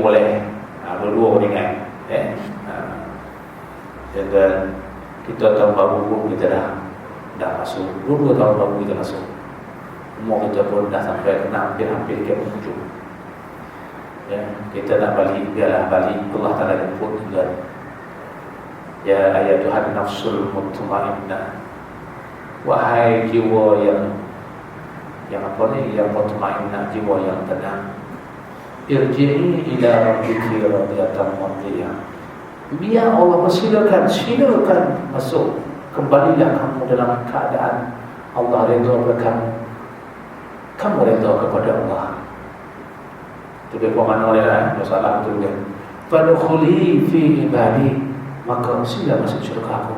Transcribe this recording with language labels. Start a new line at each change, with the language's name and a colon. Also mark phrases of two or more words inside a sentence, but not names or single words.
Malay: Dua-dua dengan dan kita tahun baru pun kita dah masuk. 2 tahun baru kita masuk. Umur kita pun dah sampai hampir ke ujung. Ya, kita nak balik, biarlah balik. Allah Ta'ala jemput juga.
Arabic: يا أيتها النفس المطمئنة,
Malay: wahai jiwa yang apa ni, yang mutmainnah, jiwa yang tenang,
Arabic: ارجعي إلى ربك راضية مرضية.
Malay: Biar Allah silakan masuk, kembalilah kamu dalam keadaan Allah redha kepada kamu redha kepada Allah. Itu dia mana dia masalah tu kan.
Arabic: فادخلي في عبادي,
Malay: maka sila masuk syurga aku.